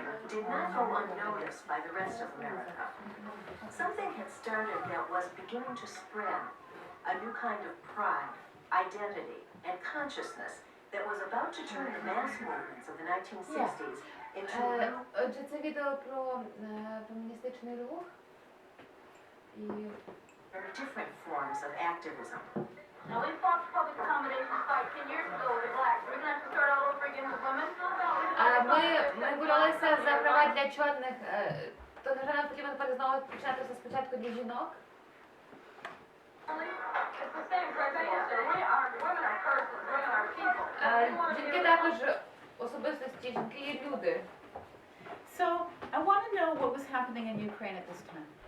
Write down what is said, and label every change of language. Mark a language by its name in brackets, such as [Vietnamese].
[English] Did not go unnoticed by the rest of America. Something had started that was beginning to spread, a new kind of pride, identity, and consciousness that was about to turn the mass movements of the 1960s into new... [Ukrainian] Отже, це відео про феміністичний рух і [English] different forms of activism. Now we fought for public accommodations 10 years ago with the blacks. We're going to have to start all over again with women. [Ukrainian] Ми боролися за права для чорних, то, на жаль, нам потрібно тепер знову починати все спочатку для жінок. [English] It's the same principle. So women are persons, women are people. [Ukrainian] Жінки також особистості, жінки є люди. [English] So I want to know what was happening happening in Ukraine at this time?